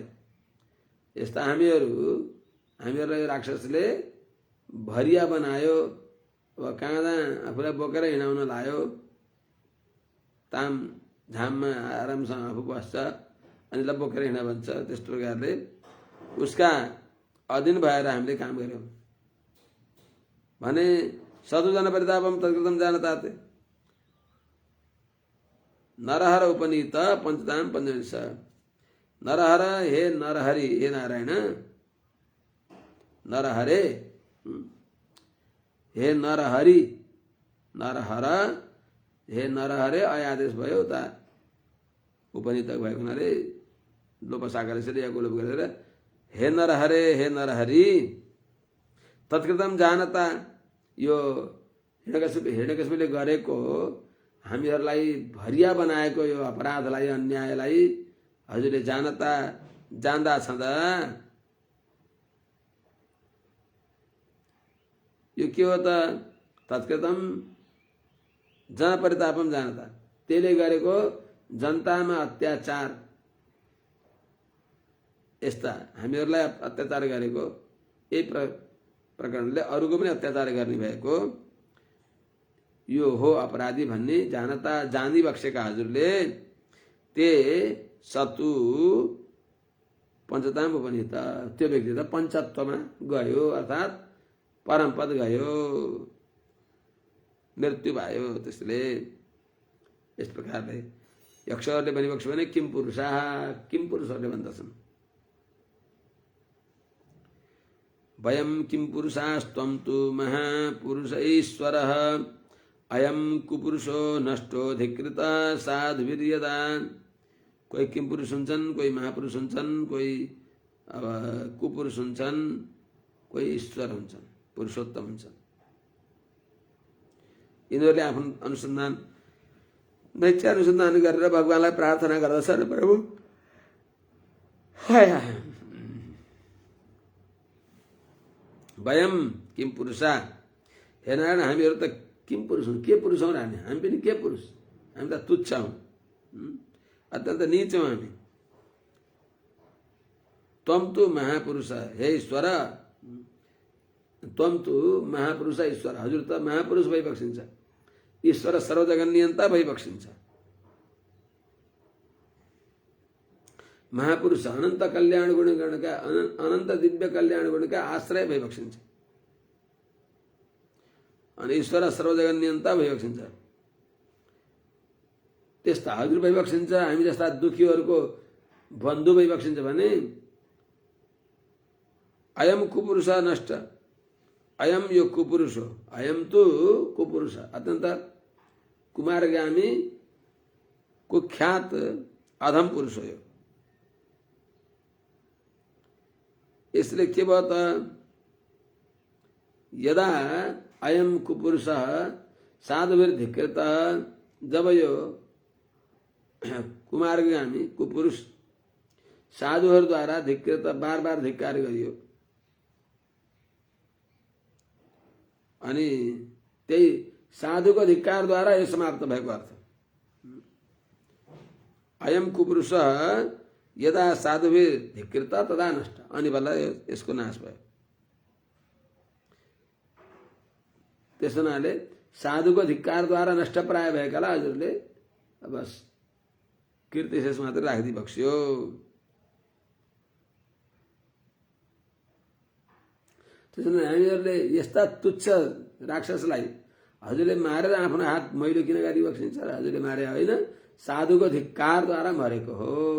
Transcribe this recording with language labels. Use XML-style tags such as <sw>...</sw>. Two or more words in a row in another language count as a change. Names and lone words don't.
<ne>यस्ता हामीहरूलाई राक्षसले भरिया बनायो, अब काँदा आफूलाई बोकेर हिँडाउन लायो, ताम झाममा आरामसँग आफू बस्छ अनि ल बोकेर हिँड भन्छ। त्यस्तो प्रकारले उसका अधीन भएर हामीले काम गर्यौं भने</ne> <sa>सतुजन परितापम तत्कृतं जानता ते नरहर उपनीत पंचताम पंचविंश।</sa> <ne>नरहर, हे नरहरि, हे नारायण, नरहरे, हे नरहरि, नरहर, हे नरहरे अयादेश भयो उता उपनीत भएको हुनाले लोप साकार यसरी या गोलोप गरेर हे नरहरे हे नरहरि</ne> <sa>तत्कृतम जानता</sa> <ne>यो हिरण्यकशिपुले गरेको हामीहरूलाई भरिया बनाएको यो अपराधलाई अन्यायलाई हजुरले जान्दा छँदा यो के हो त</ne> <sa>तत्कृतम जनपरितापम जानता</sa> <ne>त्यसले गरेको जनतामा अत्याचार यस्ता हामीहरूलाई अत्याचार गरेको यही प्रकरणले अरूको पनि अत्याचार गर्ने भएको यो हो अपराधी भन्ने जानी बक्सेका हजुरले</ne> <sa>ते सतु पञ्चताम उपनित</sa> <ne>त्यो व्यक्ति त पञ्चत्वमा गयो अर्थात् परमपद गयो मृत्यु भयो। त्यसले यस प्रकारले यक्षहरूले भनिबक्स्यो भने किम पुरुषहरूले भन्दछन्</ne> <sa>वयम किम पुरुषास्त्वं तु महापुरुष ईश्वरः अयम कुपुरुषो नष्टो धिकृत साधुवीर्यदान।</sa> <ne>कोही किम पुरुष हुन्छन्, कोही महापुरुष हुन्छन्, कोही कुपुरुष हुन्छन्, कोही ईश्वर हुन्छन्, पुरुषोत्तम हुन्छन्। यिनीहरूले आफ्नो अनुसन्धान नैतिक अनुसन्धान गरेर भगवानलाई प्रार्थना गर्दछन्</ne> <sa>प्रभु वयम किम पुरुषा</sa> <ne>हे नारायण हामीहरू त किम पुरुष हौँ, के पुरुष हौँ र हामी पनि के पुरुष, हामी त तुच्छ हौँ, अत्यन्त नीच हौँ हामी।</ne> <sa>त्वम तु महापुरुष हे ईश्वर त्वम तु महापुरुष ईश्वर</sa> <ne>हजुर त महापुरुष भइबक्सिन्छ, ईश्वर सर्वजगन्नियन्ता भइबक्सिन्छ। महापुरुष अनन्त कल्याण गुणगणका अनन्त दिव्य कल्याण गुणका आश्रय भइबक्सिन्छ अनि ईश्वर सर्वजगन्नियन्ता भइबक्सिन्छ। त्यस्ता हजुर भइबक्सिन्छ, हामी जस्ता दुखीहरूको बन्धु भइबक्सिन्छ भने</ne> <sa>अयम कुपुरुष नष्ट अयम</sa> <ne>यो कुपुरुष हो,</ne> <sa>अयम तु कुपुरुष</sa> <ne>अत्यन्त कुमारगामी कुख्यात अधम पुरुष हो। इसलिए के भयो त</ne> <sa>यदा अयम कुपुरुष साधुभिर्धिकृत</sa> <ne>जब यो कुमारगामी कुपुरुष साधुहरूद्वारा धिकृत बार बार धिक्कार गरियो अनि त्यही साधुको धिक्कारद्वारा यो समाप्त भएको अर्थ।</ne> <sa>अयम कुपुरुष यदा साधुभिर धिकृत तदा नष्ट</sa> <ne>अनि बल्ल यसको नाश भयो। त्यस हुनाले साधुको धिक्कारद्वारा नष्ट प्राय भएकालाई हजुरले बस कीर्ति शेष मात्र राखिदिई बक्स्यो। त्यसैले हामीहरूले यस्ता तुच्छ राक्षसलाई हजुरले मारेर आफ्नो हात मैलो किन गरिबक्सिन्छ र हजुरले मारे होइन, साधुको धिक्कारद्वारा मरेको हो।</ne>